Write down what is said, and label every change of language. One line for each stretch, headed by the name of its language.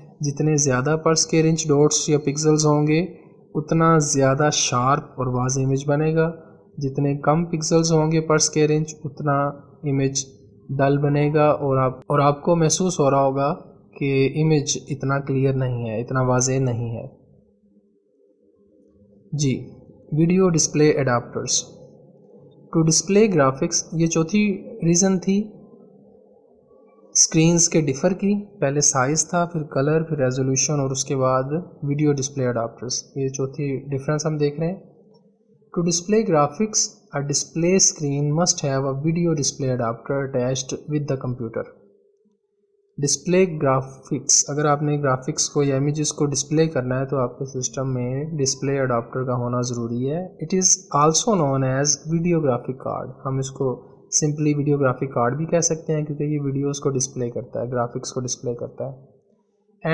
Urdu: جتنے زیادہ پر square inch dots یا پکسلز ہوں گے اتنا زیادہ شارپ اور واضح امیج بنے گا. جتنے کم پکسلز ہوں گے پر اسکوائر انچ اتنا امیج ڈل بنے گا اور آپ کو محسوس ہو رہا ہوگا کہ امیج اتنا کلیئر نہیں ہے، اتنا واضح نہیں ہے.
English: جی video display adapters to display graphics.
Urdu: یہ چوتھی ریزن تھی اسکرینز کے ڈفر کی. پہلے سائز تھا، پھر کلر، پھر ریزولوشن اور اس کے بعد ویڈیو ڈسپلے اڈاپٹرس. یہ چوتھی ڈفرینس ہم دیکھ رہے ہیں.
English: To display graphics a display screen must have a video display adapter attached with the computer.
Urdu: Display graphics, اگر آپ نے گرافکس کو یا امیجز کو ڈسپلے کرنا ہے تو آپ کے سسٹم میں ڈسپلے اڈاپٹر کا ہونا ضروری ہے.
English: It is also known as video graphic card.
Urdu: ہم اس کو سمپلی ویڈیو گرافک کارڈ بھی کہہ سکتے ہیں کیونکہ یہ ویڈیوز کو ڈسپلے کرتا ہے، گرافکس کو ڈسپلے کرتا ہے.